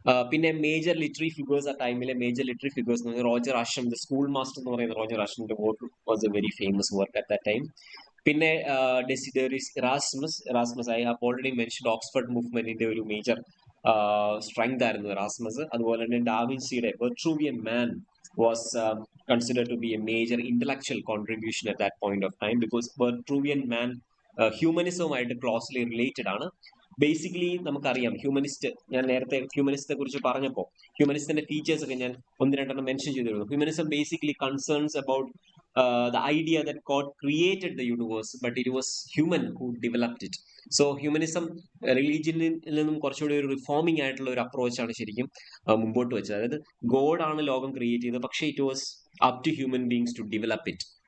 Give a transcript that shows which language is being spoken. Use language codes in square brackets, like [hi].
[ml] പിന്നെ major literary figures ആ ടൈമിലെ major literary figures എന്ന് പറയുന്നത് റോജർ ആഷം, ദ സ്കൂൾ മാസ്റ്റർ എന്ന് പറയുന്ന Roger ആഷമിന്റെ [en] Work was a very famous work at that time. [ml] പിന്നെ ഡെസിഡറിസ് Erasmus [en] I have already mentioned [ml] Oxford മൂവ്മെന്റിന്റെ ഒരു major strength ആയിരുന്നു Erasmus. അതുപോലെ തന്നെ ഡാവിൻസിയുടെ വെട്രൂവിയൻ മാൻ was considered to be a major intellectual contribution at that point of time, because വെട്രൂവിയൻ man ഹ്യൂമനിസവുമായിട്ട് closely related ആണ്. Basically നമുക്കറിയാം humanist, ഞാൻ നേരത്തെ ഹ്യൂമനിസ്റ്റെ കുറിച്ച് പറഞ്ഞപ്പോൾ ഹ്യൂമനിസ്റ്റിന്റെ ഫീച്ചേഴ്സ് ഒക്കെ ഞാൻ ഒന്ന് രണ്ടെണ്ണം മെൻഷൻ ചെയ്തിരുന്നു. [en] Humanism basically concerns about the idea that God created the universe, but it was human who developed it. [ml] So humanism റിലീജിയനിൽ നിന്നും കുറച്ചുകൂടി ഒരു റിഫോമിംഗ് ആയിട്ടുള്ള ഒരു അപ്രോച്ചാണ് ശരിക്കും മുമ്പോട്ട് വെച്ചത്. അതായത് ഗോഡ് ആണ് ലോകം ക്രിയേറ്റ് ചെയ്തത്, പക്ഷേ [en] It was up to human beings to develop it.